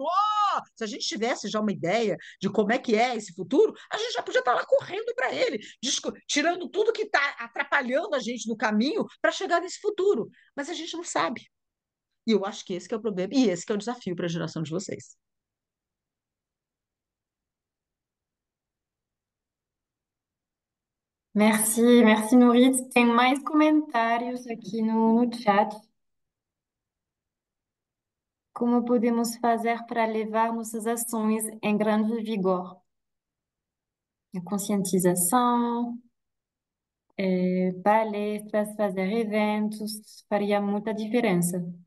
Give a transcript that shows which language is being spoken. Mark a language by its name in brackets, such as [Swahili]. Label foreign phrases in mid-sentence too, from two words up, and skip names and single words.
[Portuguese] Se a gente tivesse já uma ideia de como é que é esse futuro, a gente já podia estar lá correndo para ele, tirando tudo que está atrapalhando a gente no caminho para chegar nesse futuro. Mas a gente não sabe. E eu acho que esse que é o problema, e esse que é o desafio para a geração de vocês. [French] Merci, merci, Nurit. [Portuguese] Tem mais comentários aqui no chat. Como podemos fazer para levar nossas ações em grande vigor? A conscientização, palestras, fazer eventos, faria muita diferença.